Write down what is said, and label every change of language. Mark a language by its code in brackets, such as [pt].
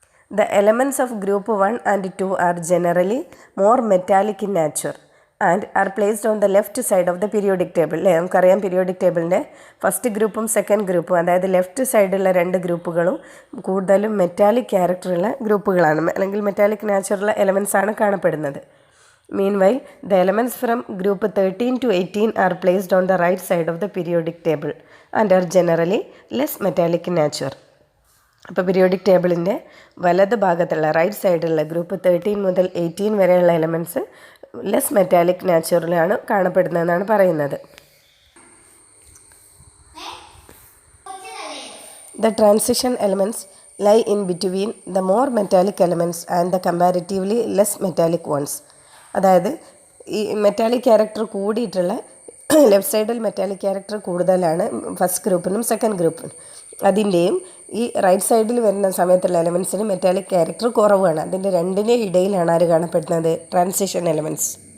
[en] The elements of group 1 and 2 are generally more metallic in nature and are placed on the left side of the periodic table. [ml] അല്ലേ, നമുക്കറിയാം periodic ടേബിളിൻ്റെ first ഗ്രൂപ്പും second ഗ്രൂപ്പും, അതായത് left സൈഡുള്ള 2 ഗ്രൂപ്പുകളും കൂടുതലും metallic ക്യാരക്ടറുള്ള ഗ്രൂപ്പുകളാണ്, അല്ലെങ്കിൽ മെറ്റാലിക് നാച്ചുറൽ എലമെൻറ്റ്സ് ആണ് കാണപ്പെടുന്നത്. [en] Meanwhile, the elements from group 13 to 18 are placed on the right side of the periodic table and are generally less metallic in nature. [ml] അപ്പോൾ പീരിയോഡിക് ടേബിളിൻ്റെ വലത് ഭാഗത്തുള്ള റൈറ്റ് സൈഡിലുള്ള ഗ്രൂപ്പ് 13 മുതൽ 18 വരെയുള്ള എലമെൻറ്റ്സ് ലെസ് മെറ്റാലിക് നാച്ചുറലാണ് കാണപ്പെടുന്നതെന്നാണ് പറയുന്നത്. [en] The transition elements lie in between the more metallic elements and the comparatively less metallic ones. [ml] അതായത് ഈ മെറ്റാലിക് ക്യാരക്ടർ കൂടിയിട്ടുള്ള ലെഫ്റ്റ് സൈഡിൽ മെറ്റാലിക് ക്യാരക്ടർ കൂടുതലാണ് ഫസ്റ്റ് ഗ്രൂപ്പിനും സെക്കൻഡ് ഗ്രൂപ്പിനും. അതിൻ്റെയും ഈ റൈറ്റ് സൈഡിൽ വരുന്ന സമയത്തുള്ള എലമെൻറ്റ്സിന് മെറ്റാലിക് ക്യാരക്ടർ കുറവാണ്. അതിൻ്റെ രണ്ടിൻ്റെ ഇടയിലാണ് ആര് കാണപ്പെടുന്നത്? Transition elements.